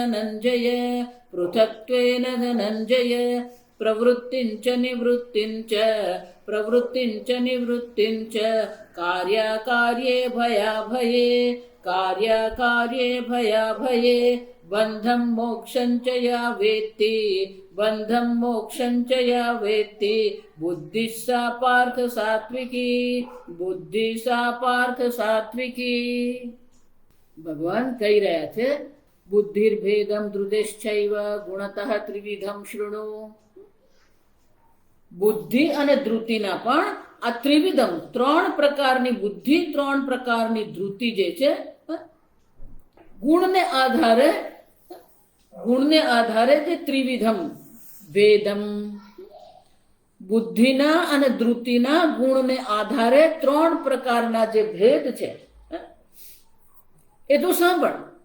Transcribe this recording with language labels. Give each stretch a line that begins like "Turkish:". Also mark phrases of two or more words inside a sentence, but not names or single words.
Sanskrit: धनञ्जय प्रवृत्तिं च निवृत्तिं च कार्याकार्ये भयाभये बन्धं मोक्षं च या वेत्ति बुद्धिः सा पार्थ सात्विकी।
Gujarati: ભગવાન કહી રહ્યા છે
Sanskrit: बुद्धिर्भेदम धृतेश्चैव गुणतः त्रिविधम शृणु।
Gujarati: બુદ્ધિ અને ધૃતિના પણ આ ત્રિવિધમ ત્રણ પ્રકારની બુદ્ધિ ત્રણ પ્રકારની ધૃતિ જે છે ગુણને આધારે જે ત્રિવિધમ ભેદમ બુદ્ધિના અને ધૃતિના ગુણને આધારે ત્રણ પ્રકારના જે ભેદ છે એ તો સાંભળ